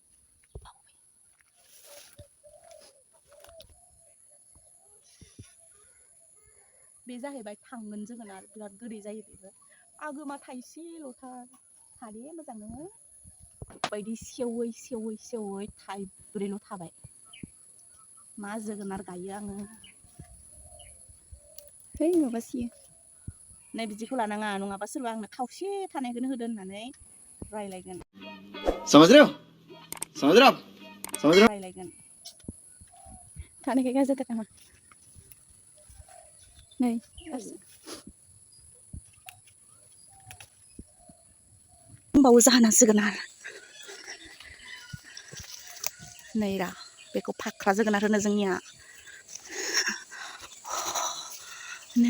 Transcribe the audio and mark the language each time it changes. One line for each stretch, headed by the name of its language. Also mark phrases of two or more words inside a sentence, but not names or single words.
Bodo: बे जाहैबाय थांगोन जोगोनार बिराद गोदै जायो बेबो आगोमा थाइसेल'थार हादे मोजां नोङो बायदि सेवै सेवै सेवै थाइब्रैल' थाबाय मा जोगोनार गायो आङो है माबासियो नै बिदिखौ लानाङा नङाबा सोरबा आंनो खावसे थानायखौनो होदो होननानै रायलायगोन
Hindi: समझ रहे हो समझ रहे हो आप समझ रहे हो
Bodo: रायलायगोन थानायखाय गाज्रि नामा नै होमबावो जाहोना जोगोनार नै रा बेखौ फाख्रा जोगोनार होनो जोंनिया नै